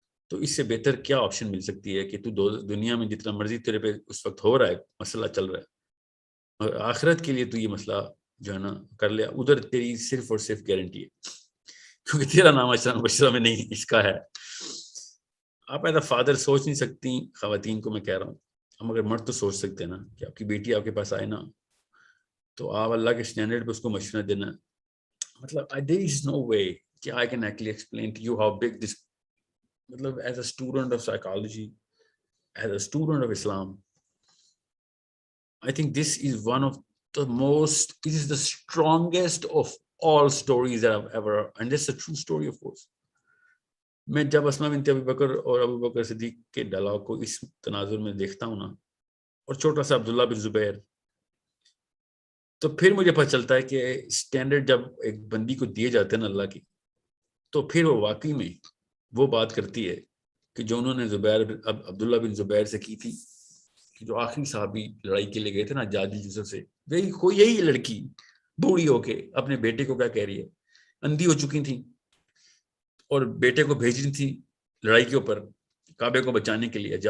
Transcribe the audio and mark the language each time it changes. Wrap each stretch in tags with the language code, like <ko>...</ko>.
<ur>تو اس سے بہتر کیا آپشن مل سکتی ہے کہ تو دنیا میں جتنا مرضی تیرے پہ اس وقت ہو رہا ہے، مسئلہ چل رہا ہے، اور آخرت کے لیے تو یہ مسئلہ جو ہے نا کر لیا، ادھر تیری صرف اور صرف گارنٹی ہے، کیونکہ تیرا نام عشرہ مبشرہ میں نہیں، اس کا ہے. آپ</ur> <en>as a father</en> <ur>سوچ نہیں سکتی، خواتین کو میں کہہ رہا ہوں، ہم اگر مرد تو سوچ سکتے ہیں نا کہ آپ کی بیٹی آپ کے پاس آئے نا، تو آپ اللہ کے اسٹینڈرڈ پہ اس کو مشورہ دینا.</ur> <en>مطلب there is no way کہ I can actually explain to you how big this، مطلب as a student of psychology, as a student of Islam, I think this is one of the most, this is the strongest of all stories that I've ever, and this is a true story of course.</en> <ur>میں جب اسما بنت ابی بکر اور ابو بکر صدیق کے ڈالاؤ کو اس تناظر میں دیکھتا ہوں نا، اور چھوٹا سا عبداللہ بن زبیر، تو پھر مجھے پتہ چلتا ہے کہ سٹینڈرڈ جب ایک بندی کو دیے جاتے ہیں نا اللہ کی، تو پھر وہ واقعی میں وہ بات کرتی ہے کہ جو انہوں نے عبداللہ بن زبیر سے کی تھی، کہ جو آخری صحابی لڑائی کے لیے گئے تھے نا حجاج یوسف سے، یہی لڑکی بوڑھی ہو کے اپنے بیٹے کو کیا کہہ رہی ہے، اندھی ہو چکی تھی اور بیٹے کو بھیج رہی تھی لڑائی کے اوپر کعبے کو بچانے کے لیے.</ur>